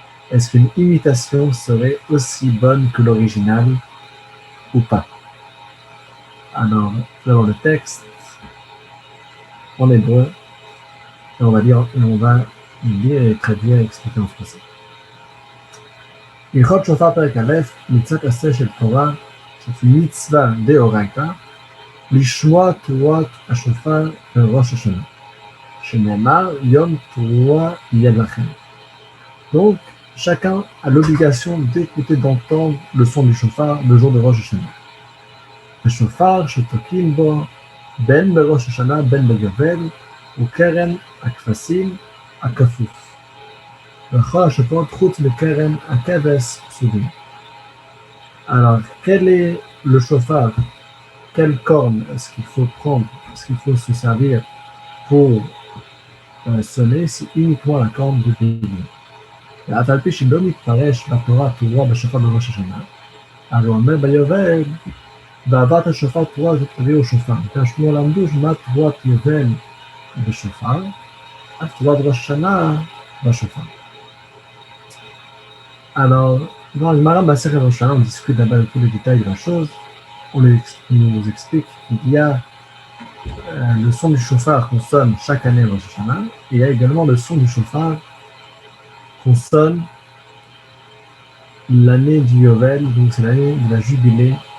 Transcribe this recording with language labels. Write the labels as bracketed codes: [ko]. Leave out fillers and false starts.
[fr] Est-ce qu'une imitation serait aussi bonne que l'original ou pas? Alors, nous avons le texte en hébreu et on va lire et traduire et expliquer en français. [he] הלכות שופר פרק א', מצוות עשה של תורה, שזו מצווה דאורייתא, לשמוע תרועת השופר בראש השנה, שנאמר יום תרועה יהיה לכם. [fr] Donc, chacun a l'obligation d'écouter, d'entendre le son du chauffard le jour de Rosh Hashanah. [he] השופר שתוקעים בו בין בראש השנה בין ביובל הוא קרן הכבשים הכפוף. וכל השופרות חוץ מקרן הכבש פסולים. [fr] Alors, quel est le chauffard? Quelle corne est-ce qu'il faut prendre? Est-ce qu'il faut se servir pour sonner? C'est uniquement la corne du bélier. [he] ואף על פי שלא מתפרש בתורה תרועה בשופר בראש השנה, אז הוא אומר ביובל, ועברת השופר תרועה ותביאו שופר. תשמעו למדו שמה תרועת יובל בשופר, אז תרועת ראש השנה בשופר. [fr] Alors, dans le Maram Basser et Rosh Hashanah, on discute d'abord de tous les détails de la chose. On nous explique qu'il y a le son du chauffard qu'on sonne chaque année au Rosh Hashanah. Et il y a également le son du chauffard qu'on sonne l'année du Yovel, donc c'est l'année de la jubilée.